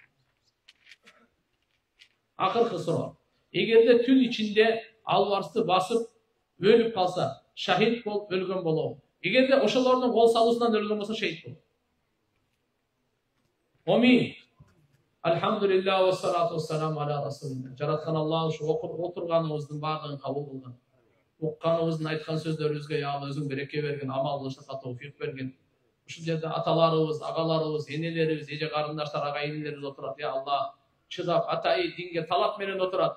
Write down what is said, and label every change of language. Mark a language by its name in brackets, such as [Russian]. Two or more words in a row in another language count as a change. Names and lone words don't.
[Kyrgyz] Акыркы суроо. Эгерде түн ичинде албарсты басып өлүп калса, шахид болуп өлгөн болобу? Эгерде ошолордун кол салуусунан өлгөн болсо шахид болот. Амин. [Arabic] الحمد لله والصلاة والسلام على رسول الله. [Kyrgyz] Жараткан Аллах ушу отурганыбыздын баардыгын кабыл кылган. Укканыбыздын айткан сөздөрүбүзгө [Arabic] يا الله [Kyrgyz] өзүң береке берген, амал кылышка товфик берген. Ушул жерде аталарыбыз, агаларыбыз, энелерибиз, эже карындаштар, агайындарыбыз отурат. [Arabic] يا الله, [Kyrgyz] чыдап атайы динге талап менен отурат.